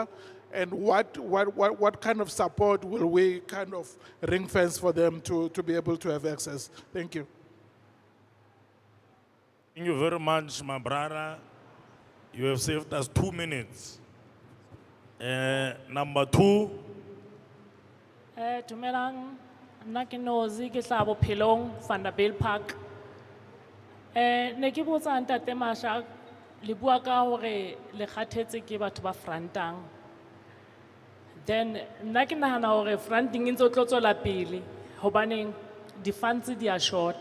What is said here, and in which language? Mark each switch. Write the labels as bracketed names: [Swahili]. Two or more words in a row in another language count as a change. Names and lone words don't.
[English] And what kind of support will we kind of ring fence for them to be able to have access? Thank you. Thank you very much, my brother. You have saved us 2 minutes. Number 2. [Southern Sotho] Dumelang, nna ke Nozi ke tla Bophelong Vanderbilt Park. Ne ke botsa ntate Masha le bua ka hore le kgathetse ke batho ba frantang. Then nna ke nahana hore fronting e ntse tlo tswela pele hobaneng di-funds di a short.